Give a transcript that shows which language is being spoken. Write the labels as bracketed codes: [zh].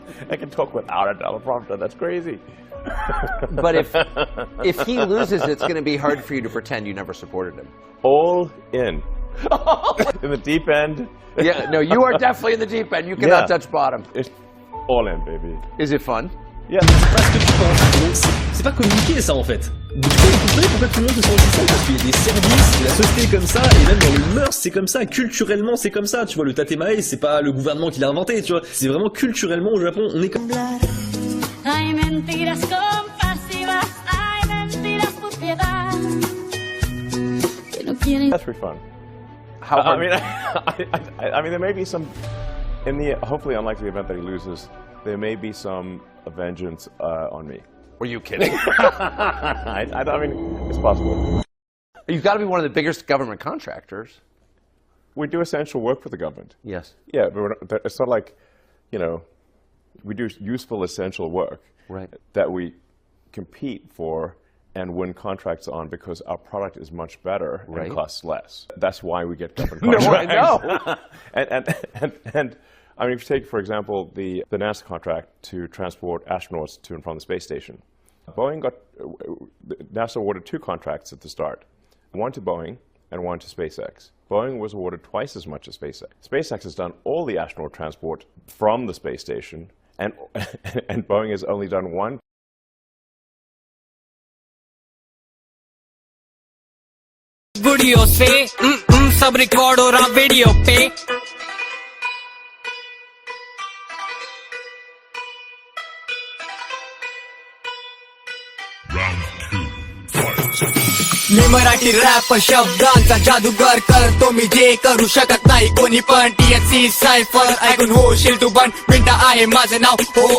[en] I can talk without a teleprompter. That's crazy. But if he loses, it's going to be hard for you to pretend you never supported him. All in. In the deep end. Yeah, no, you are definitely in the deep end. You cannot touch bottom. It's all in, baby. Is it fun? Yeah. [fr] C'est pas communiquer ça en fait. Pourquoi tout le monde se sent aussi seul? Parce qu'il y a des services, la société est comme ça, et même dans le mœurs, c'est comme ça, culturellement, c'est comme ça. Tu vois, le tatemae, c'est pas le gouvernement qui l'a inventé, tu vois. C'est vraiment culturellement au Japon, on est comme... [es] Hay mentiras compasivas, hay mentiras por piedad. Que no quieren. [en] That's pretty fun. I mean, I mean, there may be some, in the hopefully unlikely event that he loses, there may be some vengeance on me. Were you kidding? I mean, it's possible. You've got to be one of the biggest government contractors. We do essential work for the government. Yes. Yeah, but it's not like, you know, we do useful, essential work that we compete for and win contracts on because our product is much better and costs less. That's why we get government contracts. No, I know. and I mean, if you take, for example, the NASA contract to transport astronauts to and from the space station, NASA awarded 2 contracts at the start, one to Boeing and one to SpaceX. Boeing was awarded twice as much as SpaceX. SpaceX has done all the astronaut transport from the space station, and Boeing has only done one. [hi] Video से सब record हो रहा [mr] video पे मी Marathi rap शब्दांचा जादूगर करतो मी जे करू शकत नाही कोणी पण THC सायफर ऐकून होशील तू पण मिनटा आहे माझं नाव हो